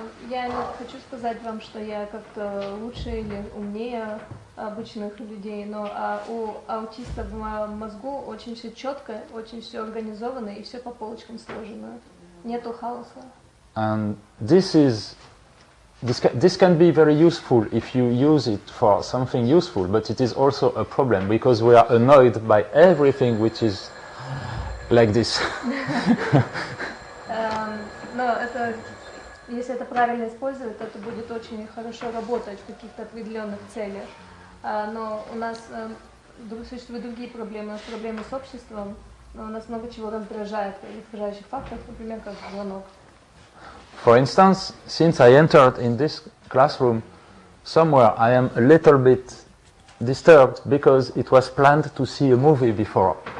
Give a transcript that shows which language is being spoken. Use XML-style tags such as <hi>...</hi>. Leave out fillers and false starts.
<ru>Я не хочу сказать вам, что я как-то лучше или умнее обычных людей, но у аутиста в мозгу очень все четко, очень все организовано и все по полочкам сложено. Нету хаоса.</ru> <en>And this can be very useful if you use it for something useful, but it is also a problem because we are annoyed by everything which is like this.</en> <ru>Но это, если это правильно использовать, то это будет очень хорошо работать в каких-то определенных целях. Но у нас существуют другие проблемы, проблемы с обществом, но у нас много чего раздражает, раздражающих факторов, например, как звонок.</ru> <en>For instance, since I entered in this classroom, somewhere I am a little bit disturbed because it was planned to see a movie before.</en>